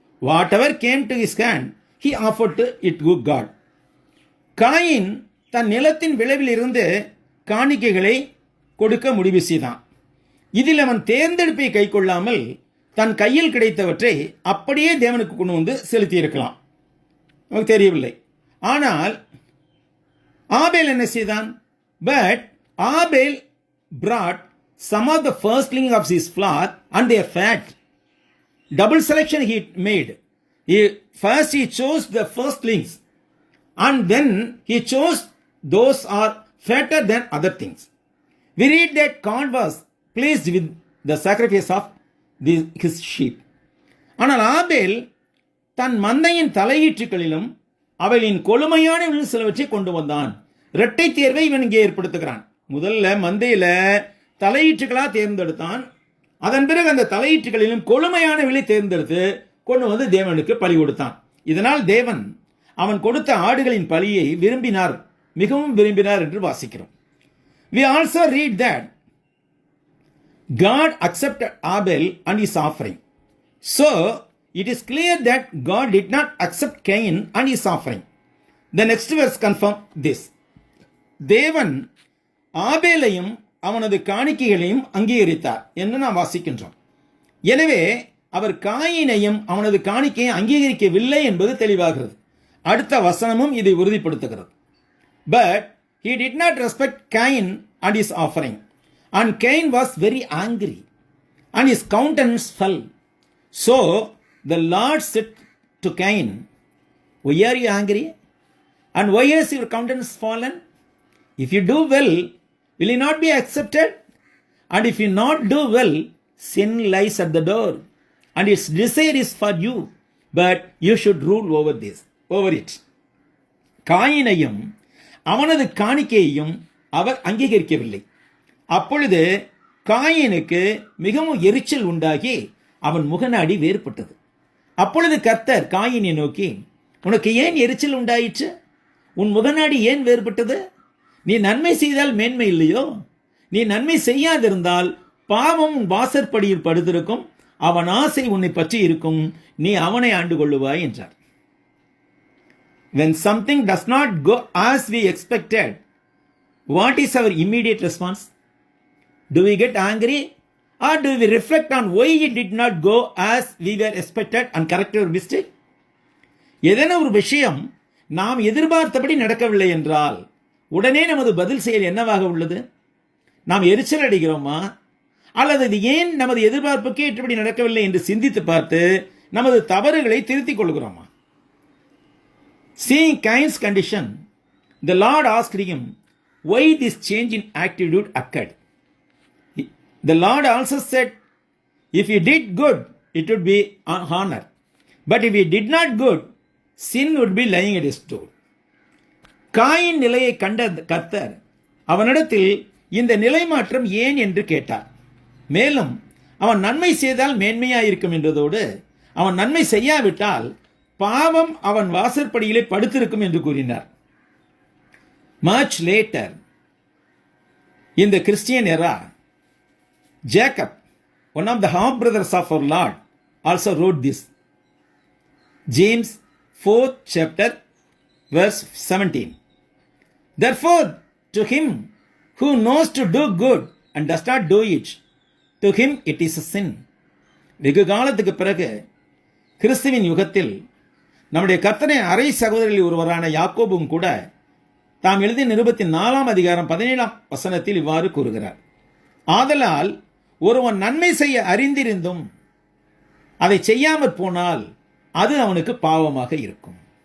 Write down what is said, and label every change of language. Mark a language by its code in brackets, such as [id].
[en] Whatever came to his hand, he offered it to God. [ta] Coin தன் நிலத்தின் விளைவில் இருந்து காணிக்கைகளை கொடுக்க முடிவு செய்தான். இதில் அவன் தேர்ந்தெடுப்பை கை கொள்ளாமல் தன் கையில் கிடைத்தவற்றை அப்படியே தேவனுக்கு கொண்டு வந்து செலுத்தியிருக்கலாம். நமக்கு தெரியவில்லை. ஆனால் ஆபேல் என்ன செய்தான்? [en] But Abel brought some of the firstling of his flock and their fat. Double selection he made. First he chose the firstlings, and then he chose those are fatter than other things. We read that God was pleased with the sacrifice of his sheep. [ta] ஆனால் ஆபேல் தன் மந்தையின் தலையீற்றுகளிலும் அவளின் கொழுமையான சிலவற்றை கொண்டு வந்தான். இரட்டை தேர்வை இவன் இங்கே ஏற்படுத்துகிறான். முதல்ல மந்தையில தலையீற்றுகளா தேர்ந்தெடுத்தான். அதன் பிறகு அந்த தலையீற்றுகளிலும் கொழுமையான விலை தேர்ந்தெடுத்து கொண்டு வந்து தேவனுக்கு பலி கொடுத்தான். இதனால் தேவன் அவன் கொடுத்த ஆடுகளின் பலியை விரும்பினார், மிகவும் விரும்பினார் என்று வாசிக்கிறோம். [en] We also read that God accepted Abel and his offering. So, it is clear that God did not accept Cain and his offering. The next verse confirms this. [ta] தேவன் ஆபேலையும் அவனது காணிக்கைகளையும் அங்கீகரித்தார் என்று நாம் வாசிக்கின்றோம். எனவே அவர் காயினையும் அவனது காணிக்கையை அங்கீகரிக்கவில்லை என்பது தெளிவாகிறது. அடுத்த வசனமும் இதை உறுதிப்படுத்துகிறது. [en] But he did not respect Cain and his offering. And Cain was very angry, and his countenance fell. So the Lord said to Cain, "Why are you angry? And why has your countenance fallen? If you do well, will you not be accepted? And if you not do well, sin lies at the door, and its desire is for you, but you should rule over it." [ta] காயினையும் அவனது காணிக்கையையும் அவர் அங்கீகரிக்கவில்லை. அப்பொழுது காயினுக்கு மிகவும் எரிச்சல் உண்டாகி அவன் முகநாடி வேறுபட்டது. அப்பொழுது கர்த்தர் காயினை நோக்கி, உனக்கு ஏன் எரிச்சல் உண்டாயிற்று? உன் முகநாடி ஏன் வேறுபட்டது? நீ நன்மை செய்தால் மேன்மை இல்லையோ? நீ நன்மை செய்யாதிருந்தால் பாவம் உன் வாசற்படியில் படுத்திருக்கும், அவன் ஆசை உன்னை பற்றி இருக்கும், நீ அவனை ஆண்டு கொள்ளுவாய் என்றார். [en] When something does not go as we expected, what is our immediate response? Do we get angry, or do we reflect on why it did not go as we were expected and correct our mistake? [ta] ஏதேனும் ஒரு விஷயம் நாம் எதிர்பார்த்தபடி நடக்கவில்லை என்றால் உடனே நமது பதில் செயல் என்னவாக உள்ளது? நாம் எரிச்சல் அடைகிறோமா, அல்லது இது ஏன் நமது எதிர்பார்ப்புக்கு ஏற்றபடி நடக்கவில்லை என்று சிந்தித்து பார்த்து நமது தவறுகளை திருத்திக் கொள்கிறோமா? [en] Seeing Cain's condition, the Lord asked him why this change in attitude occurred. The Lord also said, if he did good, it would be honor. But if he did not good, sin would be lying at his door. [ta] Coin நிலையை கண்ட கர்த்தர் அவனிடத்தில் இந்த நிலை மாற்றம் ஏன் என்று கேட்டார். மேலும் அவன் நன்மை செய்தால் மேன்மையாயிருக்கும் என்றதோடு அவன் நன்மை செய்யாவிட்டால் பாவம் அவன் வாசற்படியிலே படுத்திருக்கும் என்று கூறினார். [en] Much later, in the Christian era, Jacob, one of the half brothers of our Lord, also wrote this. James 4th chapter verse 17. Therefore, to him who knows to do good and does not do it, to him it is a sin. [ta] வெகு காலத்துக்கு பிறகு கிறிஸ்துவின் யுகத்தில் நம்முடைய கர்த்தரின் அரை சகோதரில் ஒருவரான யாக்கோபும் கூட தாம் எழுதிய நிருபத்தின் 4ஆம் அதிகாரம் 17ஆம் வசனத்தில் இவ்வாறு கூறுகிறார். ஆதலால் ஒருவன் நன்மை செய்ய அறிந்திருந்தும் அதை செய்யாமற் போனால் அது அவனுக்கு பாவமாக இருக்கும்.